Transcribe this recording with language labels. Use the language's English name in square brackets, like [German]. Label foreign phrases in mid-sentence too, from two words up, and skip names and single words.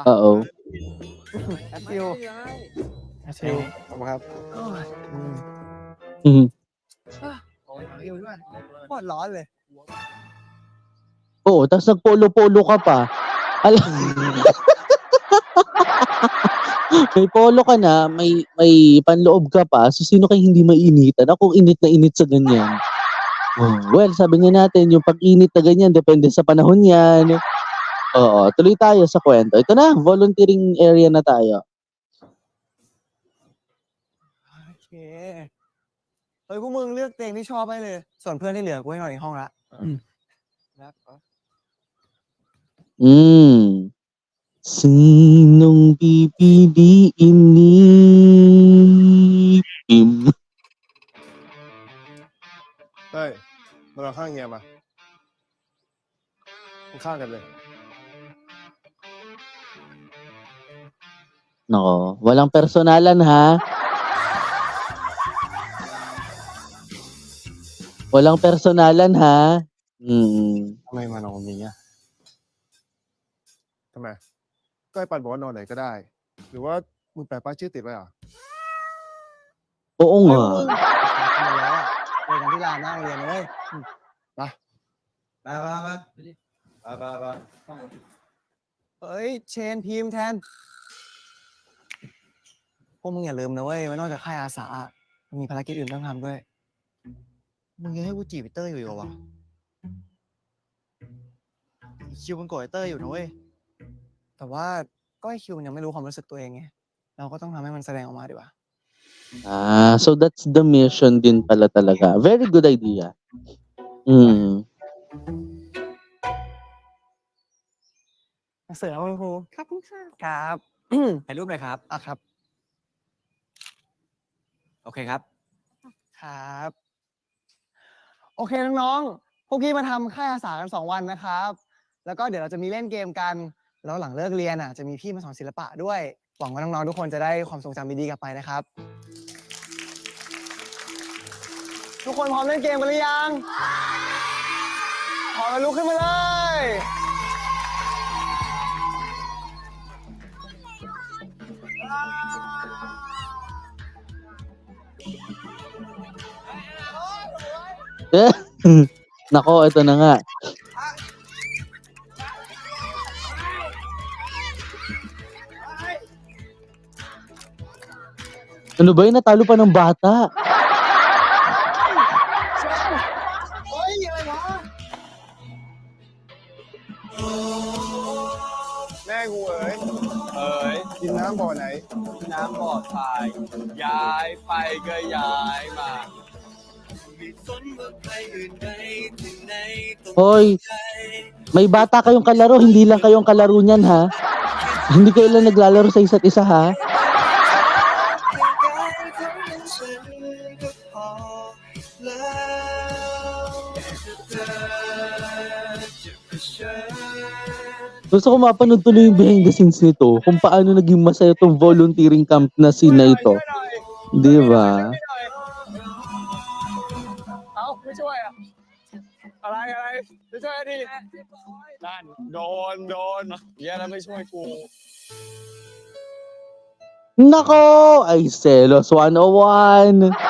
[Filipino] Oo. [Thai] แอดฟิวขอบคุณครับ Mhm. โคตรร้อนเลย [Filipino] Oo, tapos nag-polo-polo ka pa. Alam may polo ka na, may panloob ka pa, so sino kayong hindi mainitan? Ako init na init sa ganyan. Well, sabi nga natin, yung pag-init na ganyan, depende sa panahon yan. Oo, tuloy tayo sa kwento. Ito na, [English] volunteering area [Filipino] na tayo. [Thai] โอเคเฮ้ยพวกมึงเลือกเพลงที่ชอบไปเลย ส่วนเพื่อนที่เหลือกูให้นอนในห้องละแล้ว [Filipino] Sinong pipiliin ni Pim? [Thai] เฮ้ยมาลองข้างเงียมาข้างกันเลย [Filipino] Nako, walang personalan ha. Walang personalan ha. [Thai] ทำไมมันเอาอย่างเงี้ย ทำไม ก็ไอ้ปันบอกว่านอนไหนก็ได้ หรือว่ามึงแปะป้ายชื่อติดไว้เหรอ [Filipino] Oo [Thai] เฮ้ย [Filipino] nga. [Thai] พวกมึงทำไมแล้วอ่ะเจอกันที่ลานหน้าโรงเรียนเลยไปเฮ้ยเชนพิมพ์แทนพวกมึงอย่าลืมนะเว้ยว่านอกจากค่ายอาสามันมีภารกิจอื่นต้องทำด้วยมึงยังให้กูจีบไอ้เต้ยอยู่เหรอวะคิวมันโกรธไอ้เต้ยอยู่นะเว้ยแต่ว่าก็ไอ้คิวมันยังไม่รู้ความรู้สึกตัวเองไงเราก็ต้องทำให้มันแสดงออกมาดีกว่า [English] So that's the mission [Filipino] din pala talaga. [English] Very good idea. [Thai] เสร็จแล้วคุณครูครับคุณค่ะครับ ถ่ายรูปหน่อยครับครับ โอเค ครับ ครับ โอเคน้องๆพวกพี่มาทำค่ายอาสากัน2 วันนะครับ แล้วก็เดี๋ยวเราจะมีเล่นเกมกัน แล้วหลังเลิกเรียนจะมีพี่มาสอนศิลปะด้วย หวังว่าน้องๆทุกคนจะได้ความทรงจำดีๆกลับไปนะครับทุกคนพร้อมเล่นเกมกันหรือยังพร้อมแล้วลุกขึ้นมาเลย [Filipino] Eh, nako, ito na nga. Ano ba yun? Natalo pa ng bata. [Thai] Ôi,อะไรวะแม่กูเอ๋ย กินน้ำบ่อไหน น้ำบ่อทรายย้ายไปก็ย้ายมา ไม่สนว่าใครอื่นใดที่ไหนต้อง [Filipino] Hoy, [Thai] ใจ [Filipino] may bata kayong kalaro, hindi lang kayong kalaro niyan ha. Hindi kayo lang naglalaro sa isa't isa ha. [Thai] กายเท่านั้นฉันก็พอแล้วจะเธอจะเผชิญ [Filipino] Gusto ko mapanood tuloy yung [English] behind the scenes [Filipino] nito, kung paano naging masaya tong [English] volunteering camp [Filipino] na scene na ito. 'Di ba? [Thai] เอ้าไม่ช่วยอ่ะ อะไรไม่ช่วยดินั่นโดนเหี้ยแล้วไม่ช่วยกู [Filipino] Nako! Ay, Selos 101.